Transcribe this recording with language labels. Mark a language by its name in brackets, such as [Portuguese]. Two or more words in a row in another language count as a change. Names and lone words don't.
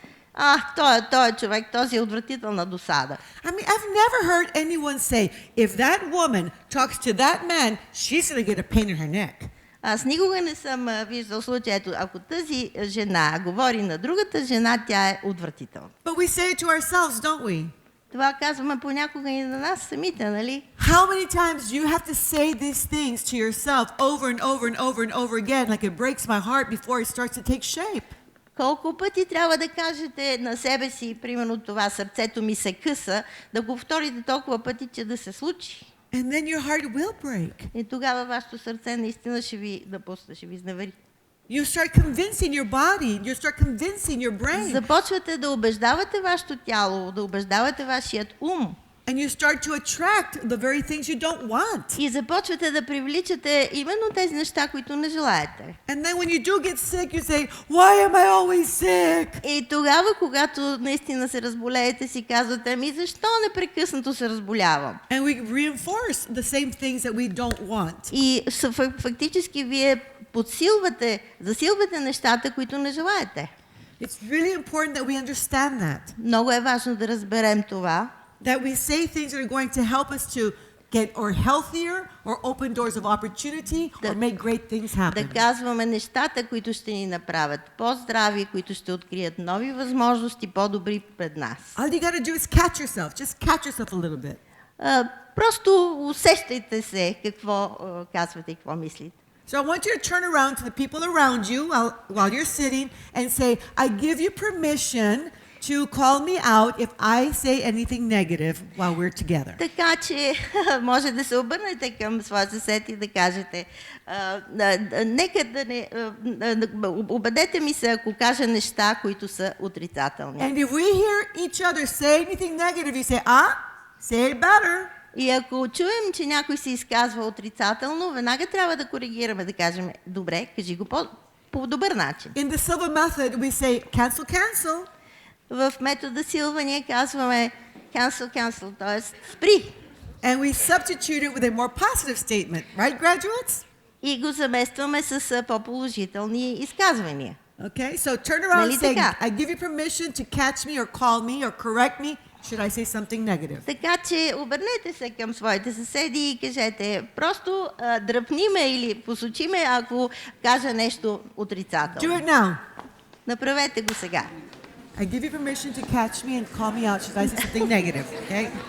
[Bulgarian] Той е човек, този е отвратителна досада. [English] I mean, I've never heard anyone say, if that woman talks to that man, she's going to get a pain in her neck. [Bulgarian] Аз никога не съм виждал случай, ето, ако тази жена говори на другата жена, тя е отвратителна. [English] But we say it to ourselves, don't we? [Bulgarian] Това казваме понякога и на нас самите, нали? [English] How many times do you have to say these things to yourself over and over and over and over again, like it breaks my heart before it starts to take shape? [Bulgarian] Колко пъти трябва да кажете на себе си, примерно това, сърцето ми се къса, да го повторите толкова пъти, че да се случи. [English] And then your heart will break. [Bulgarian] И тогава вашето сърце наистина ще ви напусне, ще ви изневери. [English] You start convincing your body, you start convincing your brain. [Bulgarian] Започвате да убеждавате вашето тяло, да убеждавате вашият ум. [English] And you start to attract the very things you don't want. [Bulgarian] И започвате да привличате именно тези неща, които не желаете. [English] And then when you do get sick, you say, why am I always sick? [Bulgarian] И тогава, когато наистина се разболеете, си казвате, ами защо непрекъснато се разболявам? [English] And we reinforce the same things that we don't want. [Bulgarian] И фактически вие засилвате нещата, които не желаете. [English] It's really important that we understand that. [Bulgarian] Много е важно да разберем това. [English] That we say things that are going to help us to get or healthier or open doors of opportunity or make great things happen. [Bulgarian] Да казваме нещата, които ще ни направят по-здрави, които ще открият нови възможности, по-добри пред нас. [English] All you got to do is catch yourself. Just catch yourself a little bit. [Bulgarian] Просто усещайте се какво казвате и какво мислите. [English] So I want you to turn around to the people around you while you're sitting and say, I give you permission to call me out if I say anything negative while we're together. [Bulgarian] Така че може да се обърнете към своя съсед и да кажете, нека да не убедете ми се, ако кажа неща, които са отрицателни. [English] And if we hear each other say anything negative, you say, say it better. [Bulgarian] И ако чуем, че някой се изказва отрицателно, веднага трябва да коригираме, да кажем, добре, кажи го по добър начин. [English] In the SILVA method, we say, cancel. [Bulgarian] В метода Силва ние казваме cancel, т.е. спри. [English] And we substitute it with a more positive statement, right, graduates? [Bulgarian] И го заместваме с по-положителни изказвания. [English] Okay, so turn around [Bulgarian] Нали [English] and say, [Bulgarian] така? [English] I give you permission to catch me or call me or correct me. Should I say something negative? [Bulgarian] Така че обърнете се към своите съседи и кажете, просто дръпни ме или посочи ме, ако кажа нещо [English] Do [Bulgarian] отрицателно. [English] it now. [Bulgarian] Направете го сега. [English] I give you permission to catch me and call me out. Should I say something negative? Okay.